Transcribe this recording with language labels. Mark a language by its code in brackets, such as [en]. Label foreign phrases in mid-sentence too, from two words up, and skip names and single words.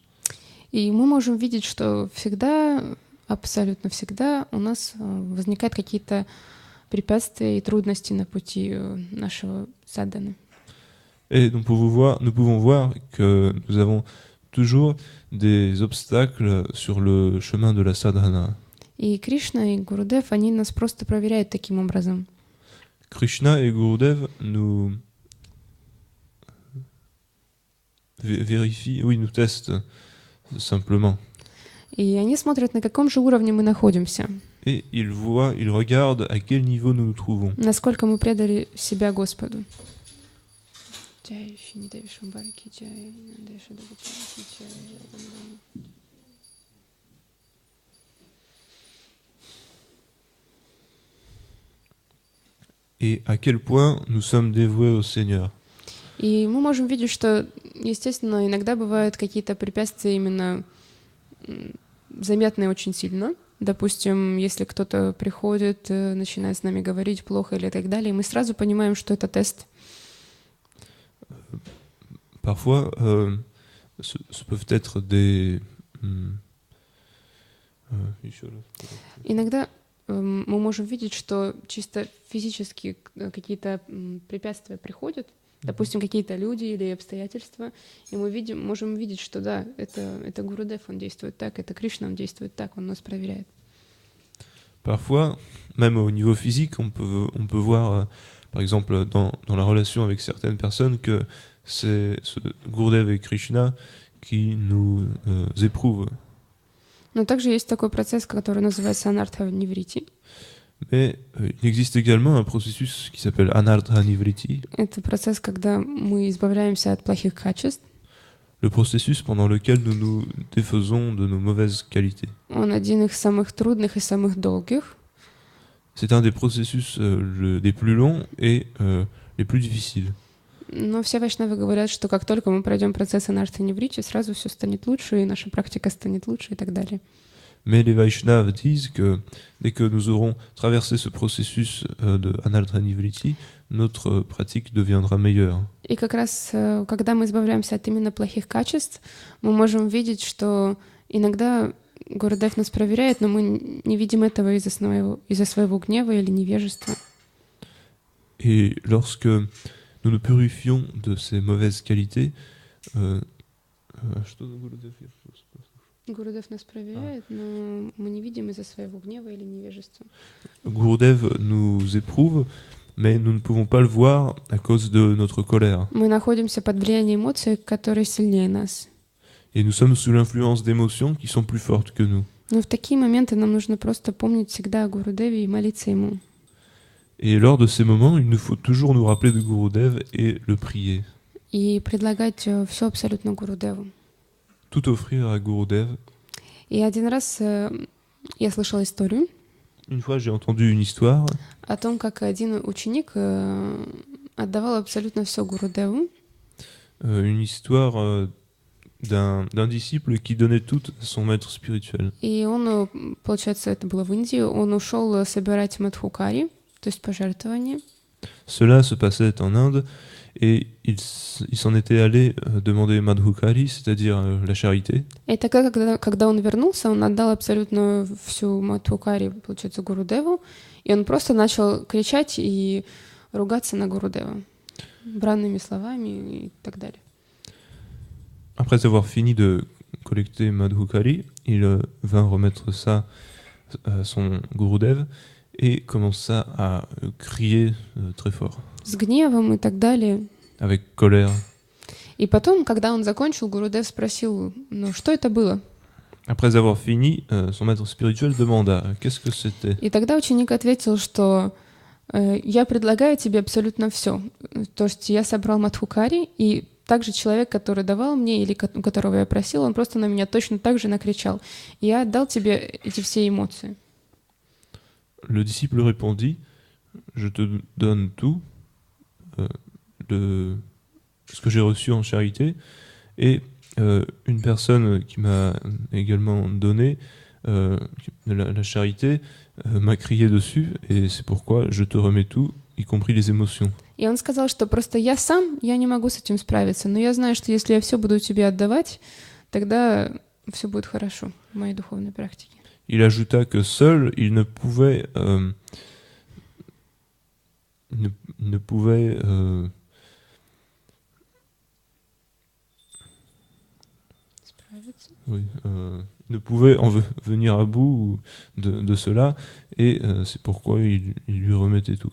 [ru] И мы можем видеть, что всегда, абсолютно всегда у нас возникают какие-то препятствия и трудности на пути нашего садханы. [fr] Et donc nous pouvons voir que nous avons toujours des obstacles sur le chemin de la sadhana. [ru] И Кришна, и Гурудев, они нас просто проверяют таким образом. [fr] Krishna et Gurudev nous vérifient, oui, nous testent simplement. [ru] И они смотрят, на каком же уровне мы находимся. [fr] Et ils regardent à quel niveau nous nous trouvons. [ru] Насколько мы предали себя Господу. [fr] Et à quel point nous sommes dévoués au Seigneur. [ru] И мы можем видеть, что, естественно, иногда бывают какие-то препятствия именно заметные очень сильно. Допустим, если кто-то приходит, начинает с нами говорить плохо или так далее, мы сразу понимаем, что это тест. [fr] Parfois, ce peuvent être des... [ru] Иногда мы можем видеть, что чисто физически какие-то препятствия приходят, допустим, какие-то люди или обстоятельства, и мы можем видеть, что да, это Гурудев, он действует так, это Кришна, он действует так, он нас проверяет. [fr] Parfois, même au niveau physique, on peut voir, par exemple, dans la relation avec certaines personnes, que c'est ce Gurudev et Krishna qui nous éprouvent. [ru] Но также есть такой процесс, который называется анартха ниврити. [fr] Mais il existe également un processus qui s'appelle Anartha Nivriti. [ru] Это процесс, когда мы избавляемся от плохих качеств. [fr] Le processus pendant lequel nous nous défaisons de nos mauvaises qualités. [ru] Он один из самых трудных и самых долгих. [fr] C'est un des processus des plus longs et les plus difficiles. [ru] Но все вайшнавы говорят, что как только мы пройдем процесс анартха ниврити, сразу все станет лучше, и наша практика станет лучше и так далее. [fr] Mais les Vaishnavas disent que dès que nous aurons traversé ce processus de Anartha Nivriti, notre pratique deviendra meilleure. [ru] И как раз, когда мы избавляемся от именно плохих качеств, мы можем видеть, что иногда Гурудев нас проверяет, но мы не видим этого из-за своего гнева или невежества. [fr] Et lorsque nous nous purifions de ces mauvaises qualités, [ru] Гурудев нас проверяет, но мы не видим из-за своего гнева или невежества. [fr] Gurudev nous éprouve, mais nous ne pouvons pas le voir à cause de notre colère. [ru] Мы находимся под влиянием эмоций, которые сильнее нас. [fr] Et nous sommes sous l'influence d'émotions qui sont plus fortes que nous. [ru] Но в такие моменты нам нужно просто помнить всегда о Гурудеве и молиться ему. [fr] Et lors de ces moments, il nous faut toujours nous rappeler de Gurudev et le prier. [ru] И предлагать все абсолютно Гурудеву. [fr] Tout offrir à Gurudev. [ru] И один раз я слышала историю. [fr] Une fois, j'ai entendu une histoire. [ru] О том, как один ученик отдавал абсолютно все Гурудеву. [fr] Une histoire d'un disciple qui donnait tout à son maître spirituel. [ru] И он, получается, это было в Индии, он ушел собирать мадхукари, то есть пожертвования. [fr] Cela se passait en Inde et il s'en était allé demander Madhukari, c'est-à-dire la charité. [ru] И тогда, когда он вернулся, он отдал абсолютно всю мадхукари, получается, Гурудеву, и он просто начал кричать и ругаться на Гурудева бранными словами и так далее. [fr] Après avoir fini de collecter Madhukari, il vint remettre ça à son Gurudev et commença à crier très fort. [ru] С гневом и так далее. [fr] Avec colère. [ru] И потом, когда он закончил, Гурудев спросил, ну что это было? [fr] Après avoir fini, son maître spirituel demanda qu'est-ce que c'était. [ru] И тогда ученик ответил, что я предлагаю тебе абсолютно все. То есть я собрал мадхукари, и также человек, который давал мне или у которого я просил, он просто на меня точно так же накричал. И я отдал тебе эти все эмоции. [fr] Le disciple répondit, je te donne tout, ce que j'ai reçu en charité, Et une personne qui m'a également donné la charité m'a crié dessus, et c'est pourquoi je te remets tout, y compris les émotions. [ru] И он сказал, что просто я не могу с этим справиться, но я знаю, что если я все буду тебе отдавать, тогда все будет хорошо в моей духовной практике. [fr] Il ajouta que seul il ne pouvait ne pouvait venir à bout de cela, et c'est pourquoi il lui remettait tout.